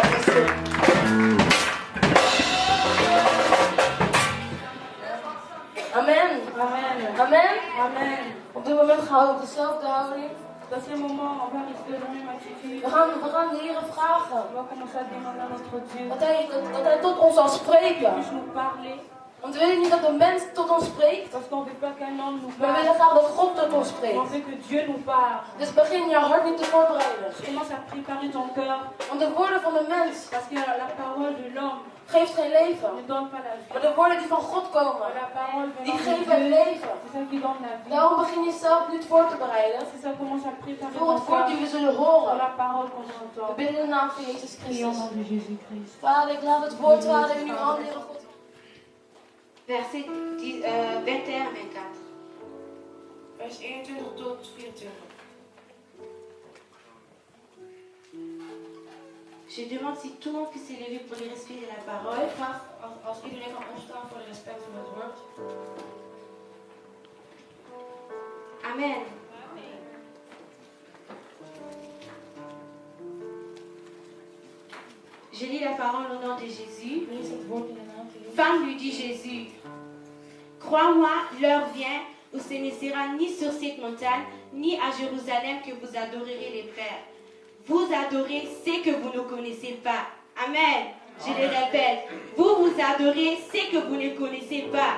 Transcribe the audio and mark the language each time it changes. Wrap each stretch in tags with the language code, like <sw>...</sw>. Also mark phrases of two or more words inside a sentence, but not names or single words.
<nl>Amen. Amen. Amen. Amen. Op dit moment gaan we op dezelfde houding.</nl> <fr>Dans ces moments, on va rester dans la même attitude.</fr> <nl>We gaan de Heer vragen</nl> <fr>On va commencer à demander à notre Dieu</fr> <nl>dat hij tot ons zal</nl> <fr>qu'il</fr> <nl>spreken.</nl> <fr>puisse nous parler.</fr> <nl>Want we willen niet dat de mens tot ons spreekt,</nl> <fr>Parce qu'on ne veut pas qu'un homme nous</fr> <nl>maar we</nl> <fr>parle.</fr> <nl>willen graag dat God tot ons</nl> <fr>On</fr> <nl>spreekt.</nl> <fr>veut que Dieu nous parle.</fr> <nl>Dus begin je hart niet te voorbereiden.</nl> <fr>Commence à préparer ton cœur.</fr> <nl>Want de woorden van de mens</nl> <fr>Parce que la parole de l'homme</fr> <nl>geeft geen leven.</nl> <fr>ne donne pas la vie.</fr> <nl>Maar de woorden die van God komen,</nl> <fr>Mais la parole</fr> <nl>die</nl> <fr>venant de</fr> <nl>geven het</nl> <fr>Dieu,</fr> <nl>leven.</nl> <fr>c'est ça qui donne la vie.</fr> <nl>Daarom begin je zelf niet voor te bereiden</nl> <fr>C'est ça, commence à préparer</fr> <nl>voor</nl> <fr>ton</fr> <nl>het woord</nl> <fr>cœur</fr> <nl>die we zullen</nl> <fr>pour</fr> <nl>horen.</nl> <fr>la parole qu'on</fr> <nl>We</nl> <fr>entend.</fr> <nl>bidden in de naam van Jezus</nl> <fr>Prions au</fr> <nl>Christus.</nl> <fr>nom de Jésus-Christ.</fr> <nl>Vader, ik laat het woord, Vader, in uw handen, Heere God.</nl> <fr>Verset 21 à 24.</fr> <nl>Vers 21 tot 24.</nl> <fr>Je demande si tout le monde puisse s'élever pour le respect de la parole.</fr> <nl>Ik vraag als iedereen kan opstaan voor de respect voor het woord. Amen.</nl> <fr>Je lis la parole au nom de Jésus.</fr> <nl>Lees het woord in de naam van Jezus.</nl> <fr>Femme lui dit Jésus, crois-moi, l'heure vient où ce ne sera ni sur cette montagne, ni à Jérusalem que vous adorerez les pères. Vous adorez ce que vous ne connaissez pas. Amen. Je le répète, vous adorez ce que vous ne connaissez pas.</fr>